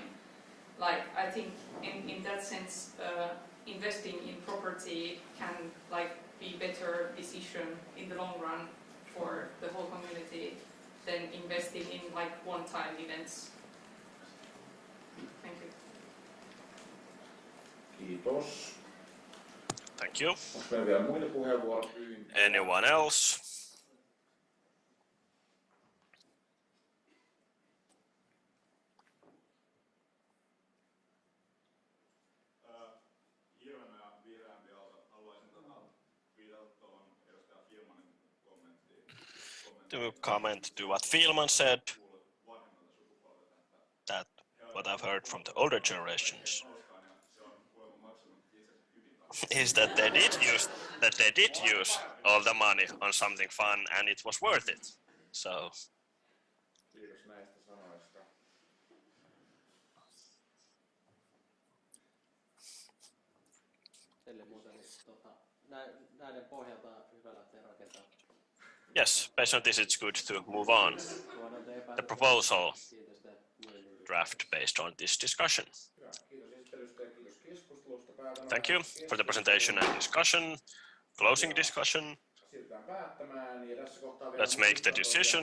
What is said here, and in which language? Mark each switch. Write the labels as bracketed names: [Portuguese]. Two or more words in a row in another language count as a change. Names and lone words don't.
[English] Like, I think in that sense, investing in property can be better decision in the long run for the whole community than investing in one-time events. Thank you. [Finnish] Kiitos. [English] Thank you. [Finnish] Onko meillä vielä muita puheenvuoropyyntöjä? [English] Anyone else? [Finnish] Ilmenä ja vihreämpi Aalto, haluaisin viitata tuohon edustaja Filmanin kommenttiin. [English] To comment to what Filman said, that what I've heard from the older generations is that they did use all the money on something fun and it was worth it. So [Finnish] Kiitos näistä sanoista. Ellei muuta, niin näiden pohjalta hyvä lähteä rakentamaan. [English] yes, based on this, it's good to move on. The proposal draft based on this discussion. Thank you for the presentation and discussion. Closing discussion. Let's make the decision.